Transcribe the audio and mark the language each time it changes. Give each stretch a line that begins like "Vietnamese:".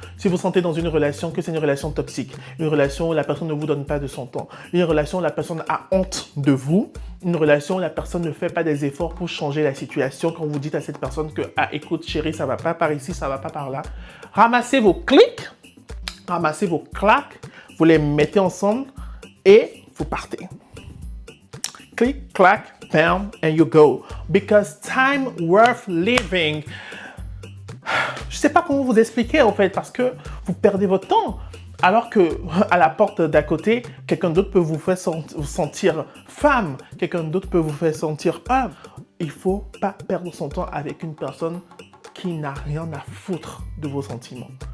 French: Si vous sentez dans une relation que c'est une relation toxique, une relation où la personne ne vous donne pas de son temps, une relation où la personne a honte de vous, une relation où la personne ne fait pas des efforts pour changer la situation, quand vous dites à cette personne que « Ah, écoute chérie, ça va pas par ici, ça va pas par là », ramassez vos clics, ramassez vos claques, vous les mettez ensemble et vous partez.
English: Click, clack, bam, and you go. Because time worth living.
French: Je ne sais pas comment vous expliquer en fait, parce que vous perdez votre temps. Alors que à la porte d'à côté, quelqu'un d'autre peut vous faire sentir femme, quelqu'un d'autre peut vous faire sentir homme. Il ne faut pas perdre son temps avec une personne qui n'a rien à foutre de vos sentiments.